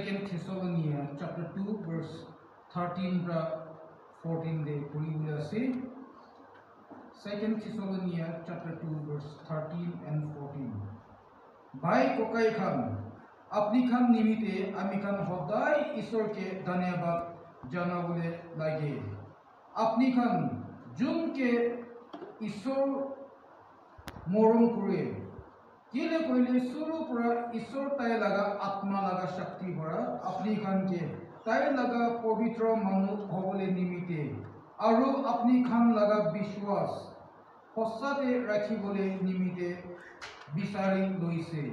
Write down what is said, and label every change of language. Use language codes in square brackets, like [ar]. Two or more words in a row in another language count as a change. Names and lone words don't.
[nag] Thessalonians chapter 2 verse 13 ra 14 de puri bula se. [en] 2 Thessalonians chapter 2 verse 13 and 14. [nag] Bhai kokai khan apni khan nimite ami khan hodai Ishor ke dhanyabad janabole lage. Apni khan jun ke Ishor morom kure. Kile koile suru pura Ishor tai laga atma laga shakti bhara apni khan ke tai laga pavitra manu hobole nimite aru apni khan laga bishwas hosate rakhibole nimite bisari loise.